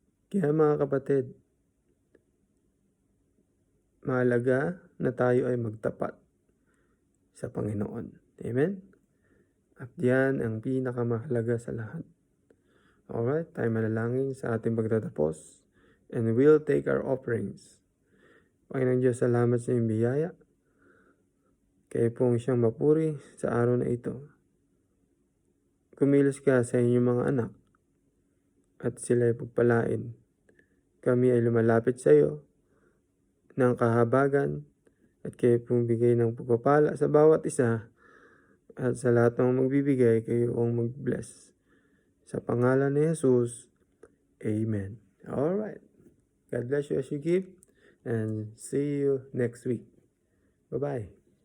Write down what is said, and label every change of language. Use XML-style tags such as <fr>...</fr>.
<tl>Kaya mga kapatid, mahalaga na tayo ay magtapat sa Panginoon. Amen? At yan ang pinakamahalaga sa lahat. Alright, tayo manalangin sa ating pagtatapos.</tl> <en>And we'll take our offerings.</en> <tl>Panginoon Diyos, salamat sa iyong biyaya. Kayo pong siyang mapuri sa araw na ito. Kumilos ka sa inyong mga anak at sila ay pagpalain. Kami ay lumalapit sa iyo ng kahabagan at kayo pong bigay ng pagpapala sa bawat isa at sa lahat ng magbibigay kayo ang mag-bless. Sa pangalan ni Jesus, Amen. Alright.</tl> <en>God bless you as you give and see you next week. Bye-bye.</en>